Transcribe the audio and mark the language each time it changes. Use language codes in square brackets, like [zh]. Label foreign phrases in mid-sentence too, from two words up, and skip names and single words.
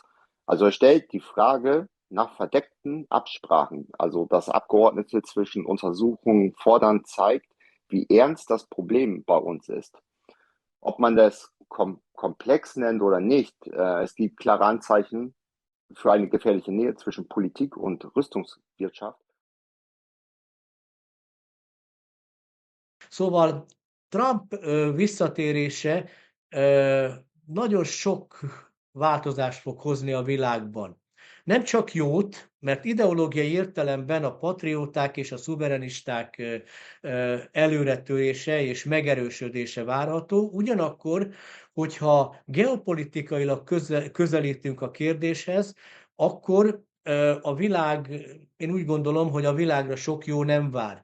[de] Also er stellt die Frage nach verdeckten Absprachen, also dass Abgeordnete zwischen Untersuchungen fordern, zeigt, wie ernst das Problem bei uns ist. Ob man das komplex nennt oder nicht, es gibt klare Anzeichen für eine gefährliche Nähe zwischen Politik und Rüstungswirtschaft. [hu] Szóval Trump visszatérése nagyon sok változást fog hozni a világban. Nem csak jót, mert ideológiai értelemben a patrióták és a szuverenisták előretörése és megerősödése várható, ugyanakkor, hogyha geopolitikailag közelítünk a kérdéshez, akkor a világ, én úgy gondolom, hogy a világra sok jó nem vár.